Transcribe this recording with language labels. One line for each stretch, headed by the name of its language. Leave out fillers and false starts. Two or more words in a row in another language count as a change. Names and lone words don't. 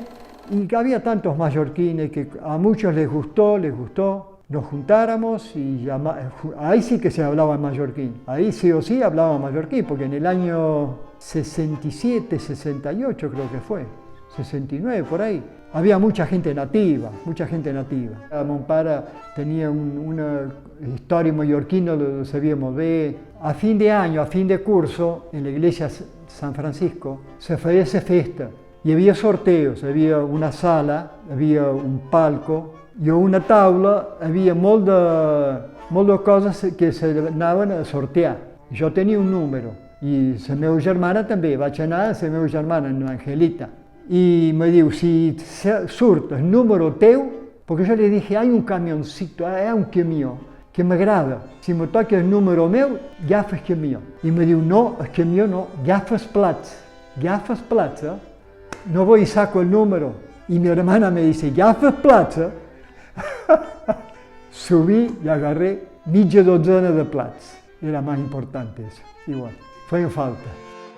Spanish: Y había tantos mallorquines que a muchos les gustó, nos juntáramos y ahí sí que se hablaba en mallorquín, ahí sí o sí hablaba mallorquín, porque en el año 67, 68 creo que fue, 69 por ahí, había mucha gente nativa. Monpara tenía una historia mallorquina, lo sabíamos ver. A fin de año, a fin de curso, en la iglesia San Francisco, se hacía festa. Y había sorteos, había una sala,
Catalan: havia un palco i una taula, havia molt de coses que s'anaven a sortear. Jo tenia un número i la meva germana també, vaig anar a la meva germana, en Angelita, i me diu, si surt el número teu, perquè jo li dije,
Spanish: hay un camioncito,
Catalan: hay un camió que m'agrada, si me toca el número meu, agafes camió. I me diu, no, el camió no, agafes plats,
Spanish: no voy y saco el número. Y mi hermana me dice, ¿gafas plata? Subí y agarré
Catalan: mitja dotzena de plats.
Spanish: Era más importante eso. Igual, fue en falta.